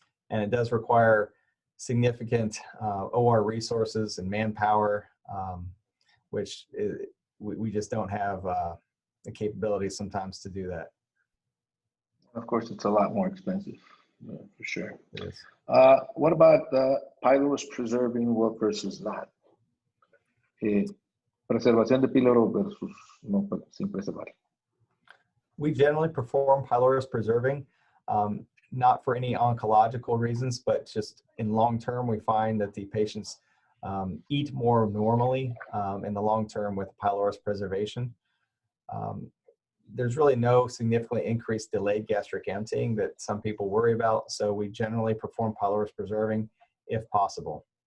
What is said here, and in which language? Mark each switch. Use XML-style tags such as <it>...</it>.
<en>And it does require significant OR resources and manpower, which we just don't have the capability sometimes to do that. Of course, it's a lot more expensive, for sure. It is. What about pylorus preserving work versus not?</en> <es>Preservación de píloro versus no sin preservar.</es> <en>We generally perform pylorus preserving, not for any oncological reasons, but just in long term, we find that the patients eat more normally in the long term with pylorus preservation. There's really no significantly increased delayed gastric emptying that some people worry about, so we generally perform pylorus preserving if possible.</en>